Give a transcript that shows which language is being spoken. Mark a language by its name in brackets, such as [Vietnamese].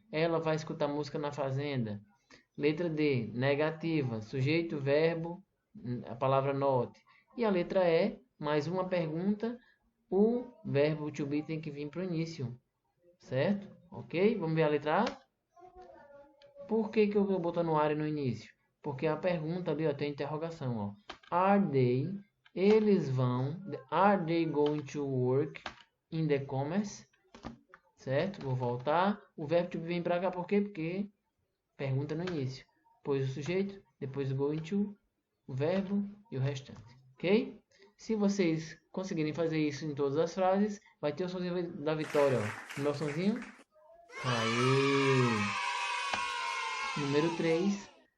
[Portuguese] Ela vai escutar música na fazenda. Letra D, negativa, sujeito, verbo, a palavra not. E a letra E, mais uma pergunta, o verbo to be tem que vir para o início, certo? Ok? Vamos ver a letra A? Por que eu estou botando are no início? Porque a pergunta ali, ó, tem interrogação, ó. [English] Are they, [Portuguese] eles vão, [English] are they going to work in the commerce? [Portuguese] Certo? Vou voltar. O verbo to be vem para cá, por quê? Porque pergunta no início. Depois o sujeito, depois o going to, o verbo e o restante. Ok? Se vocês conseguirem fazer isso em todas as frases, vai ter o sonzinho da vitória. Ó. O meu sonzinho. Aê! Número 3.